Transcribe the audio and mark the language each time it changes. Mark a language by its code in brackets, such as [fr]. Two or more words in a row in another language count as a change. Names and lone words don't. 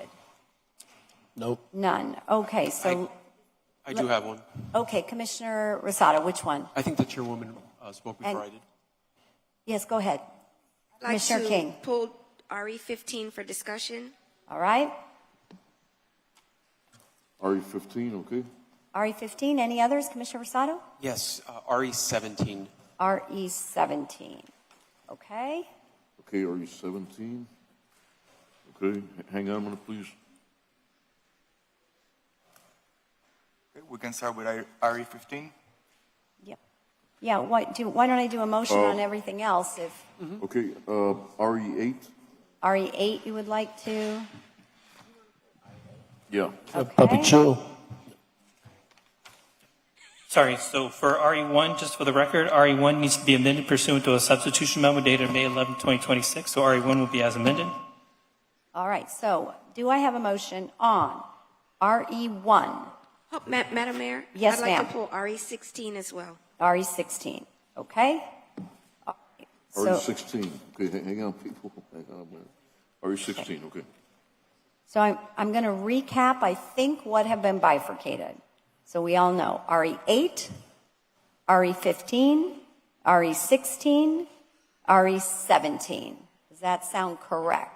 [en] Nope. None. Okay, so. I do have one. Okay, Commissioner Rosado, which one? I think the chairwoman spoke before And- I did. Yes, go ahead. I'd like Commissioner to King. pull RE15 for discussion. All right. RE15, okay. RE15, any others, Commissioner Rosado? Yes, RE17. RE17. Okay. Okay, RE17. Okay, hang on a minute, please. Okay, we can start with RE15. Yep. Yeah, why don't I do a motion on everything else? If Okay, RE8. RE8 you would like to? Yeah. Puppy chill. Sorry, so for RE1, just for the record, RE1 needs to be amended pursuant to a substitution memo dated May 11, 2026. So RE1 will be as amended. All right, so do I have a motion on RE1? Oh, Madam Mayor? Yes, I'd like ma'am. to pull RE16 as well. RE16, okay? So, RE16. Okay, hang on, people. Hang on a minute. RE16, okay. so I'm going to recap, I think, what have been bifurcated. So we all know RE8, RE15, RE16, RE17. Does that sound correct?